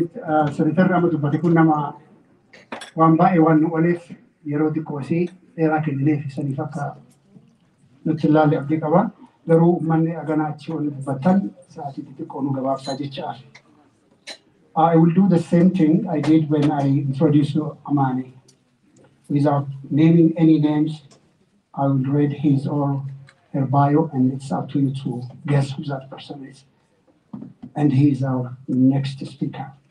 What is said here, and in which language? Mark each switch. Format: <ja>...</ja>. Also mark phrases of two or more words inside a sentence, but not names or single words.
<om>senatarri amma dubbate kun nama waan baay'ee waan nu ooleef yeroo xiqqoo fi dheeraa kennineef saniif akka nutti ilaalle abdii qaba. Garuu uummanni aganaa achi ol dubbattan sa'aatii xixiqqoo nu gabaabsaa jecha.</om> <en>I will do the same thing I did when I introduced Amani. Without naming any names, I will read his or her bio, and it's up to you to guess who that person is. And he is our next speaker.</en>